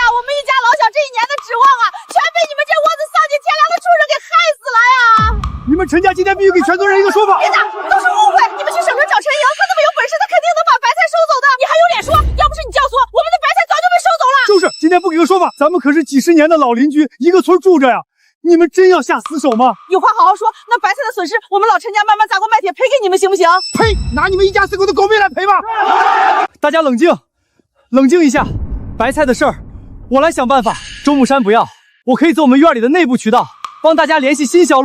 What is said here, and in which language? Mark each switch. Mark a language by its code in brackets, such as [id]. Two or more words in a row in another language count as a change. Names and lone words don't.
[zh] 我們一家老小這1年的指望啊，全被你們這窩子喪盡天良的畜生給害死了呀！你們陳家今天必須給全村人一個說法。別打，都是誤會。你們去省城找陳莹，他那麼有本事，他肯定能把白菜收走的。你還有臉說？要不是你教唆，我们的白菜早就被收走了。就是，今天不給個說法，咱們可是幾十年的老鄰居，一個村住着呀。你們真要下死手嗎？有話好好說。那白菜的損失，我們老陳家慢慢砸鍋賣鐵賠給你們，行不行？呸！拿你們一家4口的狗命來賠吧！大家冷靜，冷靜一下。白菜的事兒，我來想辦法。周木山不要，我可以走我們院裡的內部渠道，幫大家聯繫新銷路。